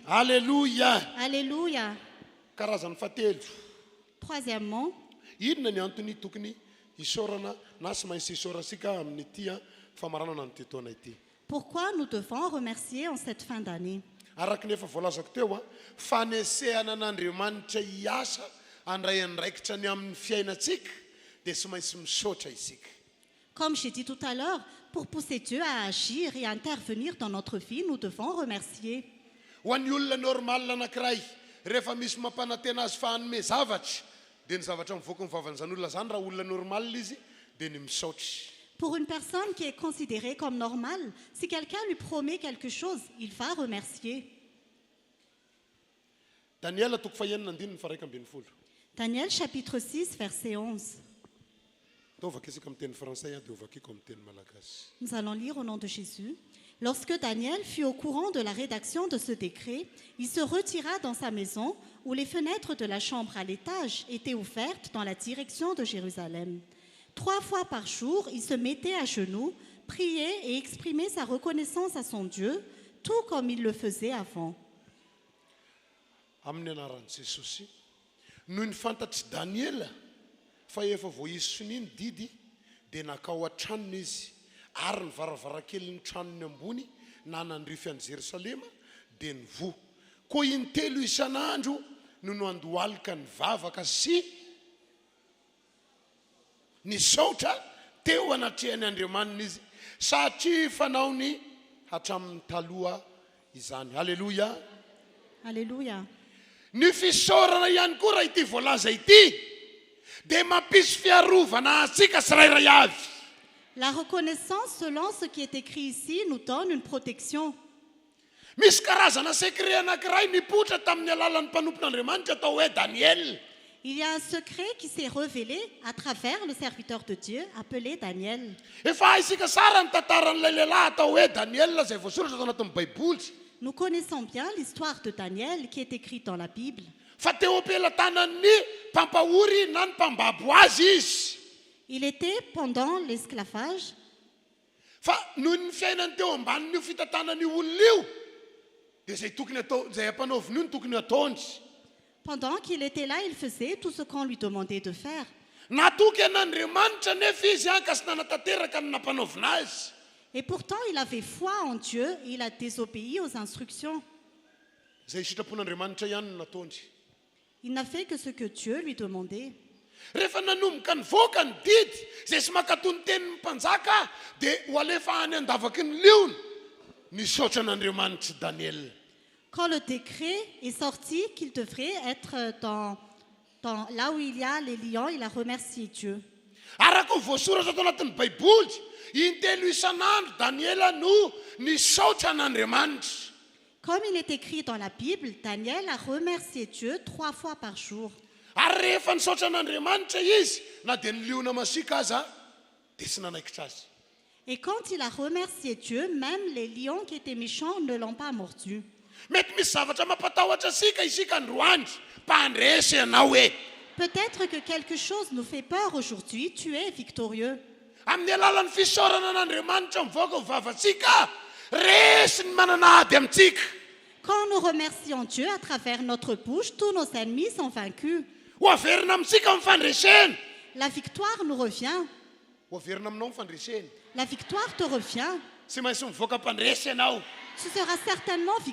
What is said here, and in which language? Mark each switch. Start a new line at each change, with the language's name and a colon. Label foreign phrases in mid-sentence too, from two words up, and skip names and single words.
French: Alléluia. Alléluia.
Malagasy: Karazany fahatelo.
French: Troisièmement,
Malagasy: Inona ny antony tokony isaorana na sy maintsy isaorasika amin'ity famaranana nyity taona ity.
French: pourquoi nous devons remercier en cette fin d'année?
Malagasy: Araka nefa voalazako teo fanesehana an'Andriamanitra hiasa andray andraikitra ny amin'ny fiainatsika dia sy maintsy misaotra isika.
French: Comme j'ai dit tout à l'heure, pour pousser Dieu à agir et à intervenir dans notre vie, nous devons remercier.
Malagasy: Ho an'ny olona normal anankiray rehefa misy mampanantena azy fa hanome zavatra dia ny zavatra mivoaka ny vavan'izany olona zany raha olona normal izy dia ny misaotry.
French: Pour une personne qui est considérée comme normale, si quelqu'un lui promet quelque chose, il va remercier.
Malagasy: Daniela toko fahenina andininy faraika ambin'ny folo.
French: Daniel chapitre 6, verset 11.
Malagasy: Tao vakisika amin'ny teny français dia ovakiko amin'ny teny malagasy.
French: Nous allons lire au nom de Jésus. Lorsque Daniel fut au courant de la rédaction de ce décret, il se retira dans sa maison où les fenêtres de la chambre à l'étage étaient ouvertes dans la direction de Jérusalem. 3 fois par jour, il se mettait à genoux, priait et exprimait sa reconnaissance à son Dieu, tout comme il le faisait avant.
Malagasy: Amin'ny anaran'i Jesosy, noho ny fantatry Daniela fa efa voaisy soniny didy dia nakao an-tranony izy ary ny varavarankelin'ny tranony ambony na nandrify an'i Jerusalema dia nivoha. Koa intelo isan'andro no andohalika ny vavaka sy nisaotra teo anatrehany Andriamanina izy satria fanaony hatramin'ny taloha izany. Halleluja.
French: Alléluia.
Malagasy: Ny fisaorana ihany koa raha ity voalaza ity dia mampisy fiarovana antsika tsirairay avy.
French: La reconnaissance, selon ce qui est écrit ici, nous donne une protection.
Malagasy: Misy karazana secret anankiray nipotra tamin'ny alalan'ny mpanompon'Andriamanitra atao hoe Daniel.
French: Il y a un secret qui s'est révélé à travers le serviteur de Dieu appelé Daniel.
Malagasy: Efa haisika tsara ny tantaran'ilay lehilahy atao hoe Daniel izay voasoratra tao anatin'ny Baiboly.
French: Nous connaissons bien l'histoire de Daniel qui est écrite dans la Bible.
Malagasy: Fa teo am-pelantanan'ny mpampahory na ny mpambabo azy izy.
French: Il était pendant l'esclavage.
Malagasy: Fa noho ny fiainany teo ambanin'io fitantanan'io olona io dia izay tokony atao izay ampanaoviny io ny tokony ataony.
French: Pendant qu'il était là, il faisait tout ce qu'on lui demandait de faire.
Malagasy: Natoky an'Andriamanitra nefa izy ka sy nanatanteraka ny nampanaovina azy.
French: Et pourtant, il avait foi en Dieu et il a désobéi aux instructions.
Malagasy: Izay sitrapon'Andriamanitra ihany no nataony.
French: Il n'a fait que ce que Dieu lui demandait.
Malagasy: Rehefa nanomboka nivoaka ny didy izay sy makato ny tenin'ny mpanjaka dia ho alefa any andavaky ny liony nisaotra an'Andriamanitra Daniel.
French: Quand le décret est sorti qu'il devrait être dans là où il y a les lions, il a remercié Dieu.
Malagasy: Araka ny voasoratra tao anatin'ny Baiboly, intelo isan'andro Daniela no nisaotra an'Andriamanitra.
French: Comme il est écrit dans la Bible, Daniel a remercié Dieu 3 fois par jour.
Malagasy: Ary rehefa nisaotra an'Andriamanitra izy na dia niliona masika aza dia tsy nanaikitra azy.
French: Et quand il a remercié Dieu, même les lions qui étaient méchants ne l'ont pas mordu.
Malagasy: Mety misy zavatra mampatahotra asika isika androany mpandresy ianao hoe
French: Peut-être que quelque chose nous fait peur aujourd'hui, tu es victorieux.
Malagasy: amin'ny alalan'ny fisaorana an'Andriamanitra mivoaka ho vavatsika resy ny manana ady amintsika.
French: Quand nous remercions Dieu à travers notre bouche, tous nos ennemis sont vaincus.
Malagasy: Ho averina amintsika amin'ny fandresena.
French: La victoire nous revient.
Malagasy: Ho averina aminao ny fandresena.
French: La victoire te revient.
Malagasy: Tsy maintsy mivoaka mpandresy ianao.
French: Tu seras certainement
Malagasy: tsy